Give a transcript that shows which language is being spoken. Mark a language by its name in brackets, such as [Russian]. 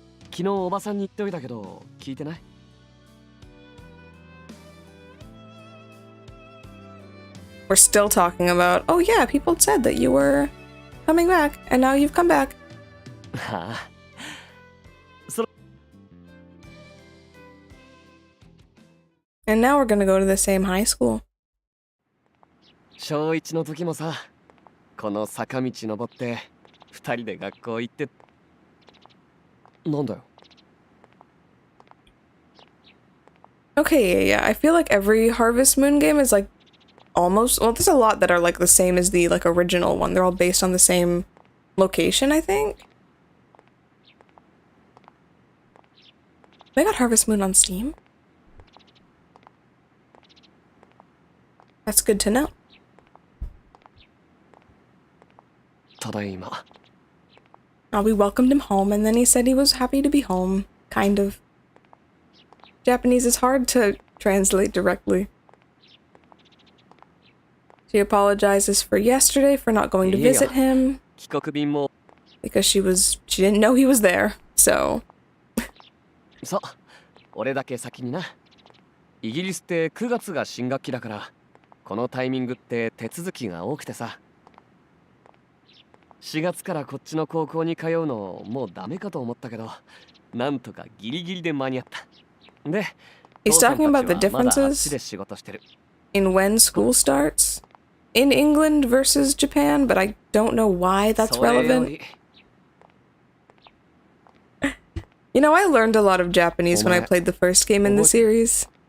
[Japanese] 昨日おばさんに言っておいたけど聞いてない？ [English] we're still talking about, oh yeah, people said that you were coming back, and now you've come back. And now we're gonna go to the same high school. [Japanese] 小1の時もさ、この坂道登って2人で学校行って。なんだよ。 [English] Okay, yeah. I feel like every Harvest Moon game is like almost, well, there's a lot that are like the same as the like original one. They're all based on the same location, I think. They got Harvest Moon on Steam. That's good to know. [Japanese] ただいま。 [English] We welcomed him home, and then he said he was happy to be home. Kind of. Japanese is hard to translate directly. She apologizes for yesterday for not going to visit him. Because she didn't know he was there, so. [Japanese] さ、俺だけ先にな。イギリスって9月が新学期だから、このタイミングって手続きが多くてさ。 4月からこっちの高校に通うのもうダメかと思ったけど、なんとかギリギリで間に合った。で、 [English] He's talking about the differences in when school starts in England versus Japan, but I don't know why that's relevant. You know, I learned a lot of Japanese when I played the first game in the series.